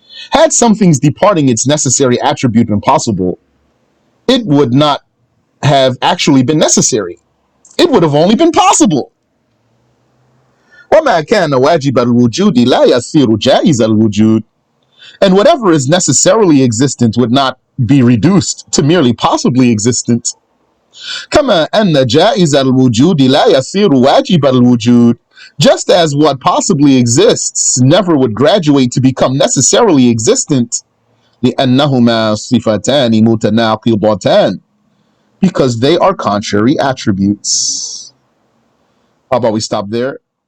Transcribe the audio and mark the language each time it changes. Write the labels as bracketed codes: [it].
[en] Had something's departing its necessary attribute been possible, it would not have actually been necessary. It would have only been possible. [ar] وَمَا كَانَ وَاجِبَ الْوُجُودِ لَا يَصِيرُ جَائِزَ الْوُجُودِ. [en] And whatever is necessarily existent would not be reduced to merely possibly existent. [ar] كما أن جائز الوجود لا يصير واجب الوجود. [en] Just as what possibly exists never would graduate to become necessarily existent. [ar] لأنهما صفتان متناقضتان. [en] Because they are contrary attributes. How about we stop there